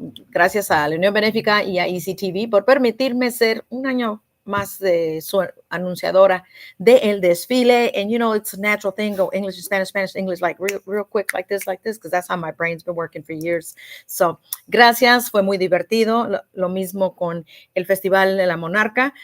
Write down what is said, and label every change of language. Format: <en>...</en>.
<es>Gracias a la Unión Benéfica y a ECTV por permitirme ser un año más de su anunciadora de el desfile.</es> <en>And it's a natural thing, go English to Spanish, Spanish to English, like real quick, like this, because that's how my brain's been working for years.</en> <es>So gracias, fue muy divertido. Lo mismo con el Festival de la Monarca.</es>